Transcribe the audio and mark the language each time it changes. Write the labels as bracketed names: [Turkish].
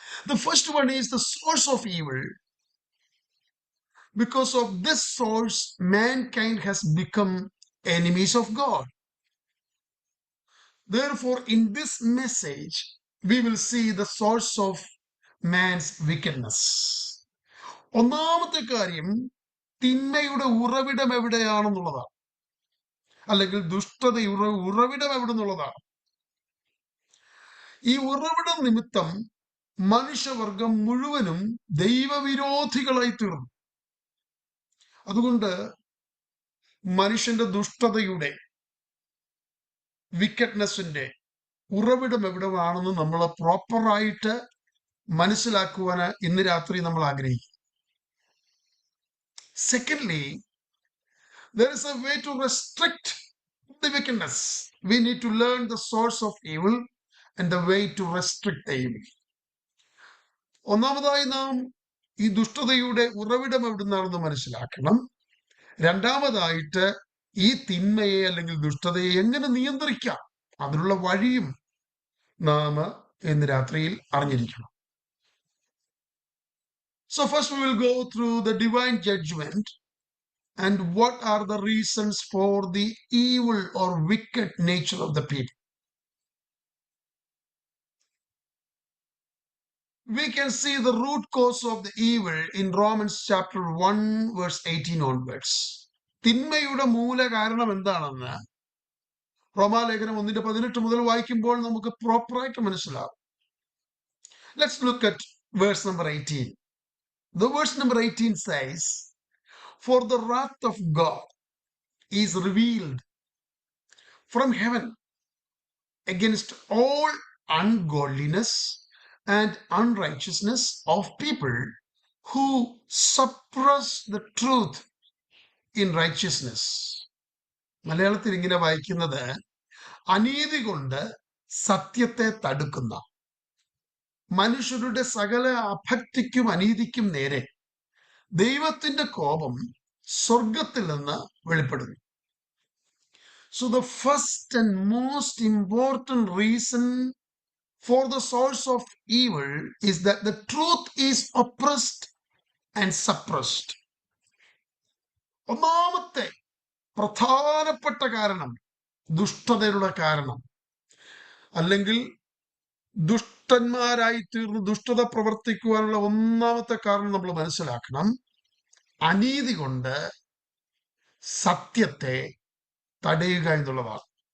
[English] The first one is the source of evil. Because of this source, mankind has become enemies of God. Therefore, in this message, we will see the source of man's wickedness. [Malayalam] ഒന്നാമത്തെ കാര്യം തിന്മയുടെ ഉറവിടം എവിടെയാണെന്നുള്ളതാണ്, അല്ലെങ്കിൽ ദുഷ്ടതയുടെ ഉറവിടം എവിടെന്നുള്ളതാണ്. ഈ ഉറവിടം നിമിത്തം മനുഷ്യവർഗം മുഴുവനും ദൈവവിരോധികളായി തീർന്നു. അതുകൊണ്ട് മനുഷ്യന്റെ ദുഷ്ടതയുടെ, വിക്കറ്റ്നെസിന്റെ ഉറവിടം എവിടെയാണെന്ന് നമ്മൾ പ്രോപ്പറായിട്ട് മനസ്സിലാക്കുവാൻ ഇന്ന് രാത്രി നമ്മൾ ആഗ്രഹിക്കും. [English] Secondly, there is a way to restrict the wickedness. We need to learn the source of evil and the way to restrict the evil. [Malayalam] ഒന്നാമതായി നാം ഈ ദുഷ്ടതയുടെ ഉറവിടം എവിടുന്നാണെന്ന് മനസ്സിലാക്കണം. രണ്ടാമതായിട്ട് ഈ തിന്മയെ അല്ലെങ്കിൽ ദുഷ്ടതയെ എങ്ങനെ നിയന്ത്രിക്കാം, അതിനുള്ള വഴിയും നാം ഇന്ന് രാത്രിയിൽ അറിഞ്ഞിരിക്കണം. [English] So first we will go through the divine judgment and what are the reasons for the evil or wicked nature of the people. We can see the root cause of the evil in Romans chapter 1 verse 18 onwards. [Malayalam] തിന്മയുടെ മൂല കാരണം എന്താണെന്ന് റോമാലേഖനം 1:18 മുതൽ വായിക്കുമ്പോൾ നമുക്ക് പ്രോപ്പറായിട്ട് മനസ്സിലാവും. [English] Let's look at verse number 18. The verse number 18 says, "For the wrath of God is revealed from heaven against all ungodliness and unrighteousness of people who suppress the truth in righteousness." [Malayalam] മലയാളത്തിൽ ഇങ്ങനെ വായിക്കുന്നത്, അനീതി കൊണ്ട് സത്യത്തെ തടുക്കുന്ന മനുഷ്യരുടെ സകല അഭക്തിക്കും അനീതിക്കും നേരെ ദൈവത്തിന്റെ കോപം സ്വർഗത്തിൽ നിന്ന് വെളിപ്പെടുന്നു. [English] So the first and most important reason for the source of evil is that the truth is oppressed and suppressed. [Malayalam] ഒന്നാമത്തെ പ്രധാനപ്പെട്ട കാരണം, ദുഷ്ടതയുടെ കാരണം, അല്ലെങ്കിൽ ദുഷ്ടന്മാരായി തീർന്ന് ദുഷ്ടത പ്രവർത്തിക്കുവാനുള്ള ഒന്നാമത്തെ കാരണം നമ്മൾ മനസ്സിലാക്കണം, അനീതി കൊണ്ട് സത്യത്തെ തടയുക എന്നുള്ളതാണ്.